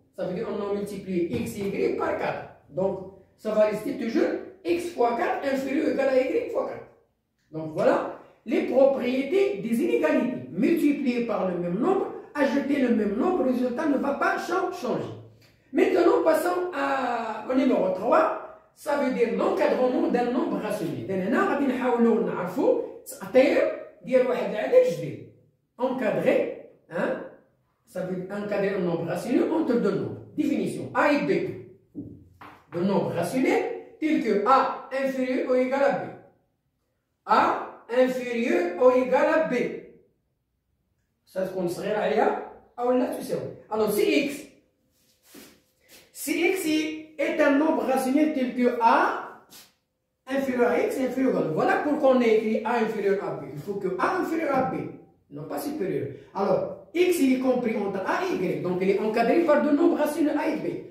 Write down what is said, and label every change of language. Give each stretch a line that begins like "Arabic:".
French: Ça veut dire qu'on a multiplié x et y par 4. Donc, ça va rester toujours x fois 4 inférieur ou égal à y fois 4. Donc, voilà les propriétés des inégalités. Multiplier par le même nombre, ajouter le même nombre, le résultat ne va pas changer. Maintenant, passons au numéro 3. Ça veut dire l'encadrement d'un nombre rationnel.
Arabic: هنا غادي نحاولوا نعرفوا تأطير ديال واحد العدد جديد.
French: Encadrer, hein, ça veut encadrer un nombre rationnel entre deux nombres. Définition A et B. De nombres rationnels tels que A inférieur ou égal à B. A inférieur ou égal à B.
Arabic: Ça تكون صغيرة عليها أو لا تساوي.
French: Alors si X est un nombre rationnel tel que A inférieur à X inférieur à B. Voilà pourquoi on a écrit A inférieur à B. Il faut que A inférieur à B, non pas supérieur. Alors, X il est compris entre A et Y, donc il est encadré par deux nombres rationnels A et B.